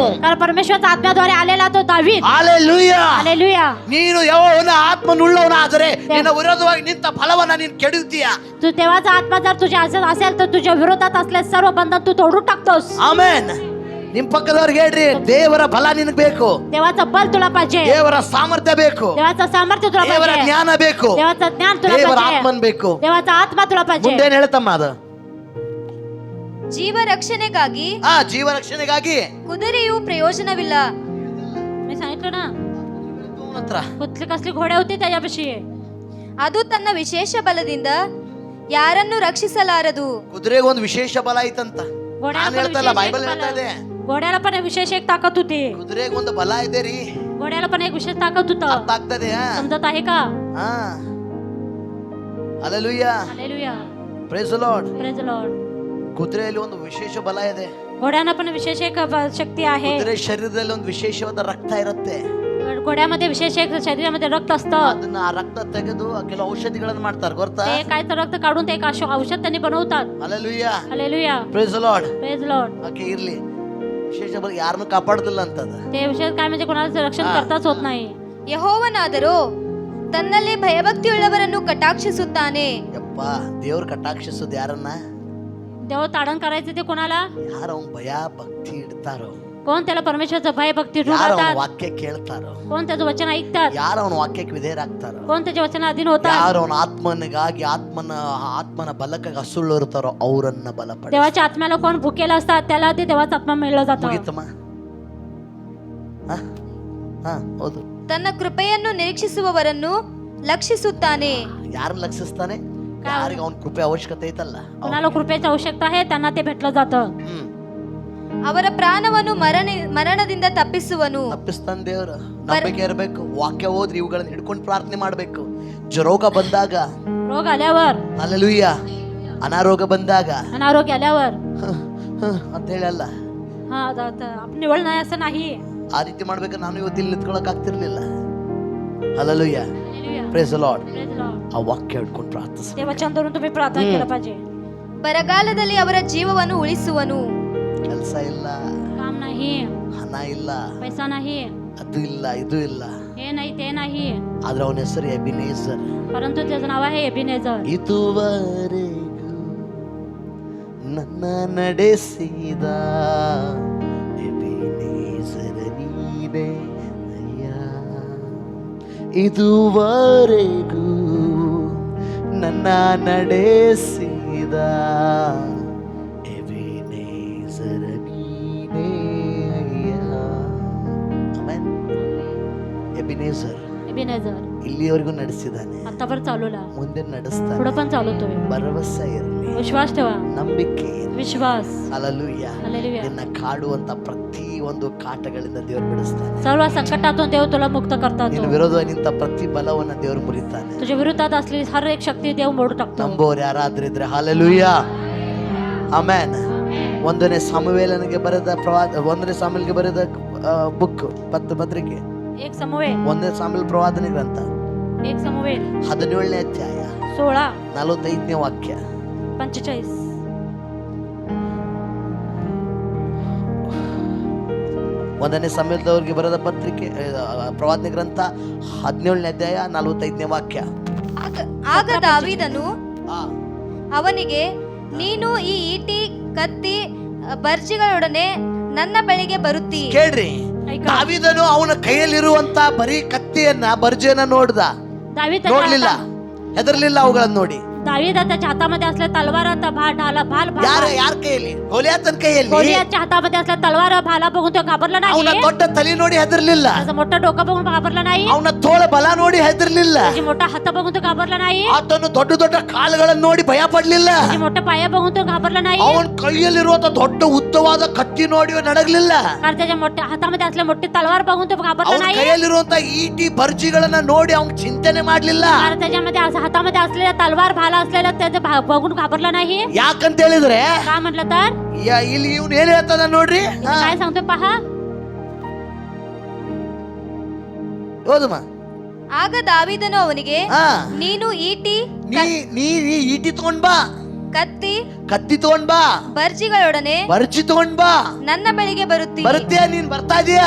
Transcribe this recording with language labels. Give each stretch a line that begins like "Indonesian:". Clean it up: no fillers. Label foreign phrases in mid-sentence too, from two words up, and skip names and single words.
Marathi: कारण परमेश्वरच्या आत्म्याद्वारे आलेला तो दावीद.
Kannada: ಹಲ್ಲೆಲೂಯಾ.
Marathi: हालेलुया.
Kannada: ನೀನು ಯೆಹೋವನ ಆತ್ಮನುಳ್ಳವನಾದರೆ ನಿನ್ನ ವಿರೋಧವಾಗಿ ನಿಂತ ಫಲವನ್ನ ನೀನು ಕೆಡುತ್ತೀಯ.
Marathi: तू देवाचा आत्मा जर तुझ्या असेल तर तुझ्या विरोधात असले सर्व बंधन तू तोडून टाकतोस.
Kannada: ಆಮೆನ್. ನಿಮ್ ಪಕ್ಕದವ್ರಿಗೆ ಹೇಳ್ರಿ, ದೇವರ ಬಲ ನಿನಗೆ ಬೇಕು,
Marathi: देवाचं बल तुला पाहिजे,
Kannada: ದೇವರ ಸಾಮರ್ಥ್ಯ ಬೇಕು,
Marathi: देवाचं सामर्थ्य तुला
Kannada: ದೇವರ
Marathi: पाहिजे,
Kannada: ಜ್ಞಾನ ಬೇಕು,
Marathi: देवाचं ज्ञान तुला
Kannada: ದೇವರ
Marathi: पाहिजे,
Kannada: ಆತ್ಮನ್ ಬೇಕು.
Marathi: देवाचा आत्मा तुला पाहिजे.
Kannada: ಮುಂದೇನ್ ಹೇಳ್ತಮ್ಮ ಅದು? ಜೀವ ರಕ್ಷಣೆಗಾಗಿ ಜೀವ ರಕ್ಷಣೆಗಾಗಿ ಕುದುರೆಯು ಪ್ರಯೋಜನವಿಲ್ಲ.
Marathi: मी सांगितलं ना,
Kannada: ಹತ್ರ
Marathi: कसली घोडे होते त्याच्यापाशी.
Kannada: ಅದು ತನ್ನ ವಿಶೇಷ ಬಲದಿಂದ ಯಾರನ್ನು ರಕ್ಷಿಸಲಾರದು. ಕುದುರೆಗೆ ಒಂದು ವಿಶೇಷ ಬಲ ಐತಂತ ನಾನು ಹೇಳ್ತಲ್ಲ, ಬೈಬಲ್ ಹೇಳ್ತಾ ಇದೆ.
Marathi: घोड्याला पण एक विशेष एक ताकद होती.
Kannada: ಕುದುರೆಗೆ ಒಂದು ಬಲ ಇದೆ ರೀ,
Marathi: घोड्याला पण एक विशेष ताकद होतं.
Kannada: ಅರ್ಥ ಆಗ್ತದೆ?
Marathi: समजत आहे का?
Kannada: ಹಲ್ಲೆಲೂಯಾ,
Marathi: हालेलुया.
English: Praise the Lord. Praise the Lord.
Kannada: ಕುದುರೆಯಲ್ಲಿ ಒಂದು ವಿಶೇಷ ಬಲ ಇದೆ.
Marathi: घोड्यांना पण विशेष एक शक्ती आहे.
Kannada: ಕುದುರೆ ಶರೀರದಲ್ಲಿ ಒಂದು ವಿಶೇಷವಾದ ರಕ್ತ ಇರುತ್ತೆ.
Marathi: घोड्यामध्ये विशेष एक शरीरामध्ये रक्त असतं.
Kannada: ಅದನ್ನ ಆ ರಕ್ತ ತೆಗೆದು ಕೆಲವು ಔಷಧಿಗಳನ್ನ ಮಾಡ್ತಾರೆ, ಗೊತ್ತಾ?
Marathi: ते काय तर रक्त काढून ते एक औषध त्यांनी बनवतात.
Kannada: ಹಲ್ಲೆಲೂಯಾ,
Marathi: हालेलुया.
English: Praise the Lord. Praise the Lord.
Kannada: ಓಕೆ, ಇರ್ಲಿ. ವಿಶೇಷ ಬಲ ಯಾರನ್ನು ಕಾಪಾಡುದಿಲ್ಲ ಅಂತದ.
Marathi: ते विशेष काय म्हणजे कोणाचं रक्षण करताच होत नाही.
Kannada: ಯೆಹೋವನಾದರೋ ತನ್ನಲ್ಲಿ ಭಯಭಕ್ತಿಯುಳ್ಳವರನ್ನು ಕಟಾಕ್ಷಿಸುತ್ತಾನೆ. ಯಪ್ಪ, ದೇವ್ರು ಕಟಾಕ್ಷಿಸೋದು ಯಾರನ್ನ?
Marathi: देव ताडण करायचं ते कोणाला?
Kannada: ಯಾರು ಅವನ ಭಯ ಭಕ್ತಿ ಇಡ್ತಾರೋ,
Marathi: कोण त्याला परमेश्वरचं भय भक्ती
Kannada: ಯಾರು ಅವನ
Marathi: ठेवतात,
Kannada: ವಾಕ್ಯ ಕೇಳ್ತಾರೋ,
Marathi: कोण त्याचं वचन ऐकतात,
Kannada: ಯಾರು ಅವನ ವಾಕ್ಯಕ್ಕೆ ವಿಧೇಯರಾಗ್ತಾರೋ,
Marathi: कोण त्याच्या वचना अधीन होतात,
Kannada: ಯಾರು ಅವನ ಆತ್ಮನಿಗಾಗಿ ಆತ್ಮನ ಬಲಕ್ಕಾಗಿ ಹಸುಳು ಇರ್ತಾರೋ ಅವರನ್ನ ಬಲಪಡಿಸ್ತಾನೆ.
Marathi: देवाच्या आत्म्याला कोण भुकेला असतात त्याला ते देवाचा आत्मा मिळलं जातं.
Kannada: ಮುಗೀತಮ್ಮ? ಹೌದು. ತನ್ನ ಕೃಪೆಯನ್ನು ನಿರೀಕ್ಷಿಸುವವರನ್ನು ಲಕ್ಷಿಸುತ್ತಾನೆ. ಯಾರನ್ನ ಲಕ್ಷಿಸ್ತಾನೆ? ಯಾರಿಗೆ ಅವನ ಕೃಪೆ ಅವಶ್ಯಕತೆ ಐತಲ್ಲ,
Marathi: कोणाला कृपेची आवश्यकता आहे त्यांना ते भेटलं जातं.
Kannada: ಅವರ ಪ್ರಾಣವನ್ನು ಮರಣದಿಂದ ತಪ್ಪಿಸುವನು. ತಪ್ಪಿಸ್ತಾನೆ ದೇವ್ರು. ನಂಬಿಕೆ ಇರಬೇಕು, ವಾಕ್ಯ ಓದ್ರಿ, ಇವುಗಳನ್ನ ಹಿಡ್ಕೊಂಡು ಪ್ರಾರ್ಥನೆ ಮಾಡ್ಬೇಕು. ರೋಗ ಬಂದಾಗ,
Marathi: रोग आल्यावर,
Kannada: ಹಲ್ಲೆಲೂಯಾ, ಅನಾರೋಗ್ಯ ಬಂದಾಗ
Marathi: अनारोग्य आल्यावर
Kannada: ಅಂತ ಹೇಳಲ್ಲ.
Marathi: हा आपण निवड नाही असं नाही.
Kannada: ಆ ರೀತಿ ಮಾಡ್ಬೇಕು. ನಾನು ಇವತ್ತು ಇಲ್ಲಿ ನಿಂತ್ಕೊಳಕ್ ಆಗ್ತಿರ್ಲಿಲ್ಲ. ಹಲ್ಲೆಲೂಯಾ,
Marathi: हालेलुया.
English: Praise the Lord. Praise the Lord.
Kannada: ಆ ವಾಕ್ಯ ಹಿಡ್ಕೊಂಡು ಪ್ರಾರ್ಥಿಸಿ.
Marathi: ते वचन धरून तुम्ही प्रार्थना केलं पाहिजे.
Kannada: ಬರಗಾಲದಲ್ಲಿ ಅವರ ಜೀವವನ್ನು ಉಳಿಸುವನು. ಕೆಲಸ ಇಲ್ಲ,
Marathi: काम नाही,
Kannada: ಹಣ ಇಲ್ಲ,
Marathi: पैसा नाही,
Kannada: ಅದು ಇಲ್ಲ, ಇದು ಇಲ್ಲ,
Marathi: हे नाही ते नाही,
Kannada: ಆದ್ರೆ ಅವನ ಹೆಸರು ಎಬಿನೇಜರ್.
Marathi: परंतु त्याचं नाव आहे एबिनेझर.
Kannada: ಇದುವರೆಗೂ ನನ್ನ ನಡೆಸಿದ ಎಬಿನೇಜರ್ ನೀನೇ ಅಯ್ಯ. ಇದುವರೆಗೂ ನನ್ನ ನಡೆಸಿದ ಎಬಿನೇಜರ್ ನೀನೇ ಅಯ್ಯ. ಆಮೆನ್. ಎಬಿನೇಜರ್
Marathi: एबिनेझर
Kannada: ಇಲ್ಲಿವರೆಗೂ ನಡೆಸಿದಾನೆ,
Marathi: आतापर्यंत चालवला,
Kannada: ಮುಂದೆ ನಡೆಸ್ತಾನೆ.
Marathi: पुढे पण चालवतोय.
Kannada: ಭರವಸೆ ಇರಲಿ,
Marathi: विश्वास ठेवा,
Kannada: ನಂಬಿಕೆ ಇರಲಿ.
Marathi: विश्वास.
Kannada: ಹಲ್ಲೆಲೂಯಾ.
Marathi: हालेलुया.
Kannada: ನಿನ್ನ ಕಾಡುವಂತ ಪ್ರತಿ ಒಂದು ಕಾಟಗಳಿಂದ ದೇವರು ಬಿಡಿಸ್ತಾನೆ.
Marathi: सर्व संकटातून देव तुला मुक्त करतात.
Kannada: ನಿನ್ನ ವಿರೋಧವಾಗಿ ನಿಂತ ಪ್ರತಿ ಬಲವನ್ನ ದೇವರು ಮುರಿತಾನೆ.
Marathi: तुझ्या विरोधात असलेली हर एक शक्ती देव मोडू टाकतो.
Kannada: ನಂಬೋರು ಯಾರಾದ್ರಿದ್ರೆ ಹಲ್ಲೆಲೂಯಾ, ಆಮೆನ್. ಒಂದನೇ ಸಾಮುವೇಲನಿಗೆ ಬರೆದ ಒಂದನೇ ಸಾಮುವೇಲನಿಗೆ ಬರೆದ ಬುಕ್ ಪತ್ರಿಕೆ,
Marathi: एक समवेल,
Kannada: ಒಂದನೇ ಸಾಮುವೇಲ ಪ್ರವಾದನೆ ಗ್ರಂಥ,
Marathi: एक समवेल
Kannada: 17ನೇ ಅಧ್ಯಾಯ
Marathi: 16
Kannada: 45ನೇ ವಾಕ್ಯ.
Marathi: 45.
Kannada: ಒಂದನೇ ಸಾಮುವೇಲದವರಿಗೆ ಬರೆದ ಪತ್ರಿಕೆ ಪ್ರವಾದನೆ ಗ್ರಂಥ 17ನೇ ಅಧ್ಯಾಯ 45ನೇ ವಾಕ್ಯ. ಆಗ ದಾವೀದನು ಆ, ಅವನಿಗೆ, ನೀನು ಈ ಈಟಿ ಕತ್ತಿ ಬರ್ಜಿಗಳೊಡನೆ ನನ್ನ ಬಳಿಗೆ ಬರುತ್ತಿ. ಕೇಳ್ರಿ,
Marathi: ऐका.
Kannada: ದಾವೀದನು ಅವನ ಕೈಯಲ್ಲಿರುವಂತ ಬರೀ ಕತ್ತಿಯನ್ನ ಬರ್ಜೆನ ನೋಡ್ದ,
Marathi: दावीद
Kannada: ನೋಡ್ಲಿಲ್ಲ, ಹೆದರ್ಲಿಲ್ಲ ಅವುಗಳನ್ನ ನೋಡಿ.
Marathi: दावीद त्याच्या हातामध्ये असल्या तलवार
Kannada: ಯಾರ ಕೈಯಲ್ಲಿ? ಗೋಲಿಯಾತನ ಕೈಯಲ್ಲಿ.
Marathi: गोलियाच्या हातामध्ये असल्या तलवार भाला बघून तो घाबरला
Kannada: ಅವನ
Marathi: नाही
Kannada: ದೊಡ್ಡ ತಲೆ ನೋಡಿ ಹೆದರ್ಲಿಲ್ಲ.
Marathi: त्याचं मोठं डोकं बघून घाबरला नाही
Kannada: ಅವನ ತೋಳ ಬಲ ನೋಡಿ ಹೆದರ್ಲಿಲ್ಲ.
Marathi: त्याची मोठा हात बघून तो घाबरला नाही
Kannada: ಆತನು ದೊಡ್ಡ ದೊಡ್ಡ ಕಾಲುಗಳನ್ನು ನೋಡಿ ಭಯ ಪಡ್ಲಿಲ್ಲ.
Marathi: त्याचे मोठे पाय बघून तो घाबरला नाही
Kannada: ಅವನ ಕೈಯಲ್ಲಿರುವಂತ ದೊಡ್ಡ ಉದ್ದವಾದ ಕತ್ತಿ ನೋಡಿ ನಡಗಲಿಲ್ಲ.
Marathi: कारण त्याच्या मोठ्या हातामध्ये असल्या मोठी तलवार बघून तो घाबरला
Kannada: ಅವನ
Marathi: नाही
Kannada: ಕೈಯಲ್ಲಿರುವಂತ ಈಟಿ ಬರ್ಜಿಗಳನ್ನ ನೋಡಿ ಅವನ್ ಚಿಂತನೆ ಮಾಡ್ಲಿಲ್ಲ.
Marathi: कारण त्याच्यामध्ये हातामध्ये असलेल्या तलवार भाला असलेल्या त्याचं बघून घाबरला नाही
Kannada: ಯಾಕಂತ ಹೇಳಿದ್ರೆ
Marathi: का म्हटलं तर
Kannada: ಇಲ್ಲಿ ಇವ್ನು ಏನ್ ಹೇಳ್ತಾನ ನೋಡ್ರಿ.
Marathi: काय सांगतो पहा
Kannada: ಹೌದಮ್ಮ. ಆಗ ದಾವೀದನು ಅವನಿಗೆ, ಹಾ, ನೀನು ಈಟಿ, ನೀ ಈಟಿ ತಗೊಂಡ್ ಬಾ, ಕತ್ತಿ, ಕತ್ತಿ ತಗೊಂಡ್ ಬಾ, ಬರ್ಜಿಗಳೊಡನೆ ಬರ್ಚಿ ತಗೊಂಡ್ ಬಾ. ನನ್ನ ಬಳಿಗೆ ಬರುತ್ತಿ. ಬರ್ತೀಯ? ನೀನ್ ಬರ್ತಾ ಇದೀಯಾ?